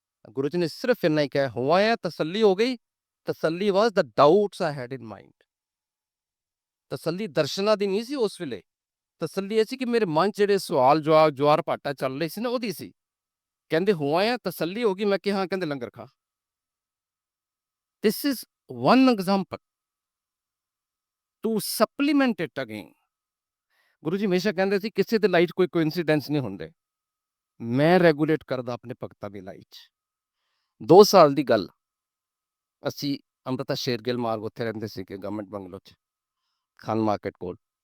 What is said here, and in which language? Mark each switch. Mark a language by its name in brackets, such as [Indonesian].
[Punjabi] ਗੁਰੂ ਜੀ ਨੇ ਸਿਰਫ ਇੰਨਾ ਹੀ ਕਿਹਾ, ਹੋ ਆਇਆ, ਤਸੱਲੀ ਹੋ ਗਈ? ਤਸੱਲੀ [English] Was the doubts I had in mind. [Punjabi] ਤਸੱਲੀ ਦਰਸ਼ਨਾਂ ਦੀ ਨਹੀਂ ਸੀ ਉਸ ਵੇਲੇ, ਤਸੱਲੀ ਇਹ ਸੀ ਕਿ ਮੇਰੇ ਮਨ 'ਚ ਜਿਹੜੇ ਸਵਾਲ ਜਵਾਬ ਜਵਾਰ ਭਾਟਾ ਚੱਲ ਰਹੀ ਸੀ ਨਾ, ਉਹਦੀ ਸੀ। ਕਹਿੰਦੇ ਹੋ ਆਇਆ, ਤਸੱਲੀ ਹੋ ਗਈ? ਮੈਂ ਕਿਹਾ ਹਾਂ। ਕਹਿੰਦੇ ਲੰਗਰ ਖਾ। [English] This is one example to supplement it again. [Punjabi] Guru ji ਹਮੇਸ਼ਾ ਕਹਿੰਦੇ ਸੀ ਕਿਸੇ ਦੇ ਲਾਈਫ 'ਚ ਕੋਈ ਕੋਇਨਸੀਡੈਂਸ ਨਹੀਂ ਹੁੰਦੇ। ਮੈਂ ਰੈਗੂਲੇਟ ਕਰਦਾ ਆਪਣੇ ਭਗਤਾਂ ਦੀ ਲਾਈਫ 'ਚ। 2 ਸਾਲ ਦੀ ਗੱਲ, ਅਸੀਂ ਅੰਮ੍ਰਿਤਾ ਸ਼ੇਰਗਿੱਲ ਮਾਰਗ ਉੱਥੇ ਰਹਿੰਦੇ ਸੀਗੇ ਗਵਰਨਮੈਂਟ ਬੰਗਲੋ 'ਚ, ਖਾਨ ਮਾਰਕੀਟ ਕੋਲ।